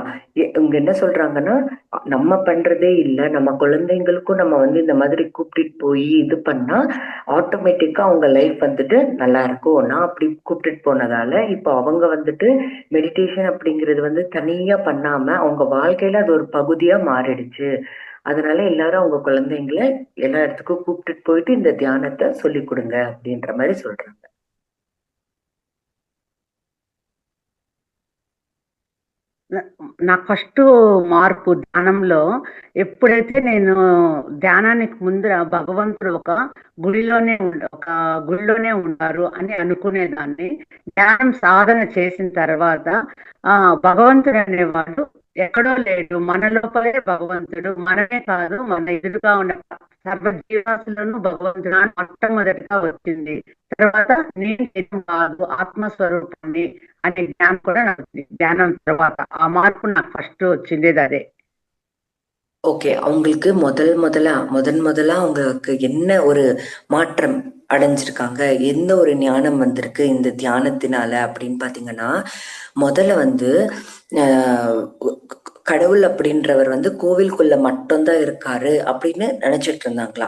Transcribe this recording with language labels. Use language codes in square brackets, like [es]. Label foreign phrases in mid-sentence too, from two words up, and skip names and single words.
[ta] இவங்க என்ன சொல்றாங்கன்னா, நம்ம பண்றதே இல்லை, நம்ம குழந்தைங்களுக்கும் நம்ம வந்து இந்த மாதிரி கூப்பிட்டு போய் இது பண்ணா ஆட்டோமேட்டிக்கா அவங்க லைஃப் வந்துட்டு நல்லா இருக்கும். நான் அப்படி கூப்பிட்டுட்டு போனதால இப்போ அவங்க வந்துட்டு மெடிடேஷன் அப்படிங்கிறது வந்து தனியா பண்ணாம அவங்க வாழ்க்கையில அது ஒரு பகுதியா மாறிடுச்சு. அதனால எல்லாரும் அவங்க குழந்தைங்களை எல்லா இடத்துக்கும் கூப்பிட்டுட்டு போயிட்டு இந்த தியானத்தை சொல்லி கொடுங்க அப்படின்ற மாதிரி சொல்றாங்க. [te] నాకు ఫస్ట్ మార్పు ధ్యానంలో ఎప్పుడైతే నేను ధ్యానానికి ముందర భగవంతుడు ఒక గుడిలోనే ఉంటారు అని అనుకునేదాన్ని. ధ్యానం సాధన చేసిన తర్వాత భగవంతుడు అనేవాడు ఎక్కడో లేడు, మన లోపలే భగవంతుడు. మనమే కాదు, మన ఎదురుగా ఉన్న సర్వ జీవాసులను భగవంతుడు అని మొట్టమొదటిగా వచ్చింది. తర్వాత నేను కాదు, ఆత్మస్వరూపాన్ని అనే జ్ఞానం కూడా నాకు ధ్యానం తర్వాత ఆ మార్పు నాకు ఫస్ట్ వచ్చిండేది అదే. [ta] ஓகே, அவங்களுக்கு முதல்ல அவங்களுக்கு என்ன ஒரு மாற்றம் அடைஞ்சிருக்காங்க, எந்த ஒரு ஞானம் வந்திருக்கு இந்த தியானத்தினால அப்படின்னு பாத்தீங்கன்னா, முதல்ல வந்து கடவுள் அப்படின்றவர் வந்து கோவிலுக்குள்ள மட்டும்தான் இருக்காரு அப்படின்னு நினைச்சிட்டு இருந்தாங்களாம்.